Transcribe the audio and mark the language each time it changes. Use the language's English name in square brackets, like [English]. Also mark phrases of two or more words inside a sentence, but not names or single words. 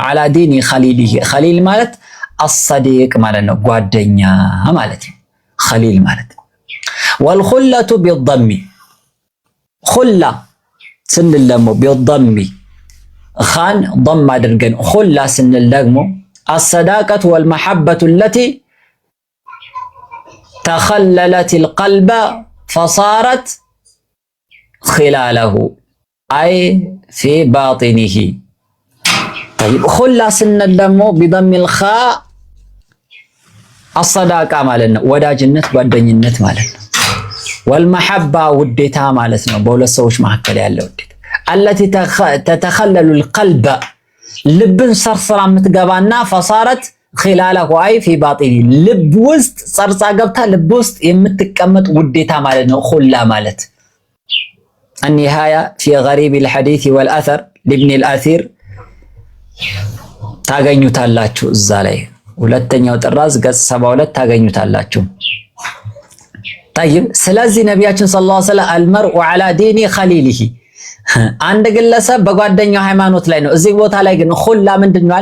[Arabic] على دين خليله [Amharic] ኸሊል ማለት አሰዲቅ ማለት ነው፣ ጓደኛ ማለት ነው ኸሊል ማለት ነው። [Arabic] والخلة بضم خلة [Amharic] ስንል ደግሞ ቢደሚ ኻን ضم አድርገን ኹላ ስንል ደግሞ [Arabic] الصداقة والمحبة التي تخللت القلب فصارت خلاله أي في باطنه. طيب خلا [Amharic] سنل ደግሞ [Arabic] بضم الخاء الصداقة [Amharic] ማለት ነው ወዳጅነት ጓደኝነት ማለት ነው። والمحبة ውዴታ ማለት ነው በሁለት ሰዎች መካከል ያለው ውዴታ [Arabic] التي تتخلل القلب [Amharic] ልብን ሰርሰራ የምትገባና [Arabic] فصارت خلاله أي في باطنه [Amharic] ልብ ውስጥ ሰርጻ ገብታ ልብ ውስጥ የምትቀመጥ ውዴታ ማለት ነው خلا ማለት النهاية في غريب الحديث والأثر لابن الأثير ታገኙታላችሁ እዛ ላይ ሁለተኛው ጥራዝ ገጽ 72 ታገኙታላችሁ። طيب ስለዚህ ነቢያችን [Arabic] صلى الله عليه وسلم المرء على دين خليله [Amharic] አንድ ግለሰብ በጓደኛው ሃይማኖት ላይ ነው። እዚህ ቦታ ላይ ግን ሁላ ምንድነው?